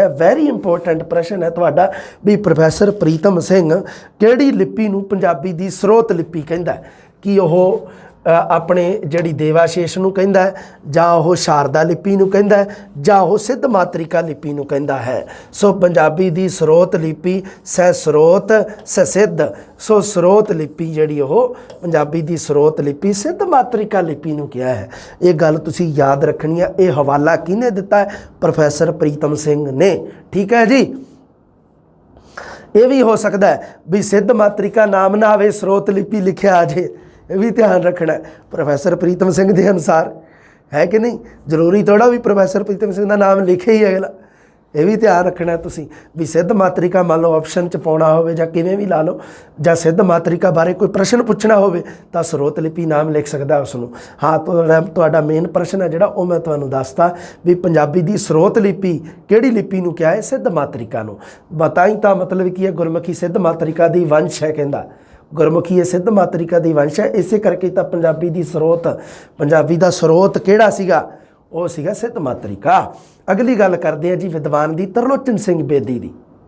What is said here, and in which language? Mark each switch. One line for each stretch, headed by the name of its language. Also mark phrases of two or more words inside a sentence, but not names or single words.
English: very important
Punjabi: ਪ੍ਰਸ਼ਨ ਹੈ ਤੁਹਾਡਾ ਭੀ ਪ੍ਰੋਫੈਸਰ ਪ੍ਰੀਤਮ ਸਿੰਘ ਕਿਹੜੀ ਲਿਪੀ ਨੂੰ ਪੰਜਾਬੀ ਦੀ ਸਰੋਤ ਲਿਪੀ ਕਹਿੰਦਾ ਹੈ? ਕਿ ਉਹ ਆਪਣੇ ਜਿਹੜੀ ਦੇਵਾਸ਼ੇਸ਼ ਨੂੰ ਕਹਿੰਦਾ ਹੈ, ਜਾਂ ਉਹ ਸ਼ਾਰਦਾ ਲਿਪੀ ਨੂੰ ਕਹਿੰਦਾ ਹੈ, ਜਾਂ ਉਹ ਸਿੱਧ ਮਾਤ੍ਰਿਕਾ ਲਿਪੀ ਨੂੰ ਕਹਿੰਦਾ ਹੈ। ਸੋ ਪੰਜਾਬੀ ਦੀ ਸਰੋਤ ਲਿਪੀ ਸਹਿ ਸਰੋਤ ਸਹਿ ਸਿੱਧ, ਸੋ ਸਰੋਤ ਲਿਪੀ ਜਿਹੜੀ ਉਹ ਪੰਜਾਬੀ ਦੀ ਸਰੋਤ ਲਿਪੀ ਸਿੱਧ ਮਾਤ੍ਰਿਕਾ ਲਿਪੀ ਨੂੰ ਕਿਹਾ ਹੈ। ਯੇ ਗੱਲ ਤੁਸੀਂ ਯਾਦ ਰੱਖਣੀ ਹੈ। ਯੇ ਹਵਾਲਾ ਕਿਹਨੇ ਦਿੱਤਾ ਹੈ? ਪ੍ਰੋਫੈਸਰ ਪ੍ਰੀਤਮ ਸਿੰਘ ਨੇ। ਠੀਕ ਹੈ ਜੀ।
Hindi: ये भी हो सकता है भी सिद्ध मातृका नाम ना आवे, स्रोत लिपि लिखिया आ जाए, ये भी ध्यान रखना है प्रोफैसर प्रीतम सिंह के अनुसार, है कि नहीं।
Punjabi: ਜ਼ਰੂਰੀ ਥੋੜ੍ਹਾ ਭੀ ਪ੍ਰੋਫੈਸਰ ਪ੍ਰੀਤਮ ਸਿੰਘ ਕਾ ਨਾਮ ਲਿਖੇ ਹੀ ਅਗਲਾ,
Hindi: ये भी ध्यान रखना है
Punjabi: ਤੁਸੀਂ ਭੀ ਸਿੱਧ ਮਾਤ੍ਰਿਕਾ ਮਾਨ ਲੋ ਆਪਸ਼ਨ ਚ ਪਾਉਣਾ ਹੋਵੇ ਜਾਂ ਕਿਵੇਂ ਭੀ ਲਾ ਲੋ, ਜਾਂ ਸਿੱਧ ਮਾਤ੍ਰਿਕਾ ਬਾਰੇ ਕੋਈ ਪ੍ਰਸ਼ਨ ਪੁੱਛਣਾ ਹੋਵੇ ਤਾਂ ਸਰੋਤ ਲਿਪੀ ਨਾਮ ਲਿਖ ਸਕਦਾ ਉਸਨੂੰ। ਹਾਂ, ਤੁਹਾਡਾ ਮੇਨ ਪ੍ਰਸ਼ਨ ਹੈ ਜਿਹੜਾ ਵੋ ਮੈਂ ਤੁਹਾਨੂੰ ਦੱਸਤਾ ਭੀ ਪੰਜਾਬੀ ਦੀ ਸਰੋਤ ਲਿਪੀ ਕਿਹੜੀ ਲਿਪੀ ਨੂੰ ਕਿਹਾ ਹੈ? ਸਿੱਧ ਮਾਤ੍ਰਿਕਾ ਨੂੰ। ਬਤਾਈ ਤਾਂ ਮਤਲਬ ਕੀ ਹੈ ਗੁਰਮੁਖੀ ਸਿੱਧ ਮਾਤ੍ਰਿਕਾ ਦੀ ਵੰਸ਼ ਹੈ, ਕਹਿੰਦਾ ਗੁਰਮੁਖੀ ਯੇ ਸਿੱਧ ਮਾਤ੍ਰਿਕਾ ਦੀ ਵੰਸ਼ ਹੈ। ਇਸੇ ਕਰਕੇ ਤਾਂ ਪੰਜਾਬੀ ਦੀ ਸਰੋਤ, ਪੰਜਾਬੀ ਦਾ ਸਰੋਤ ਕਿਹੜਾ ਸੀਗਾ? ਵੋ ਸੀਗਾ ਸਿੱਧ ਮਾਤ੍ਰਿਕਾ। ਅਗਲੀ ਗੱਲ ਕਰਤੇ ਹੈਂ ਜੀ ਵਿਦਵਾਨ ਦੀ ਤਰਲੋਚਨ ਸਿੰਘ ਬੇਦੀ ਦੀ।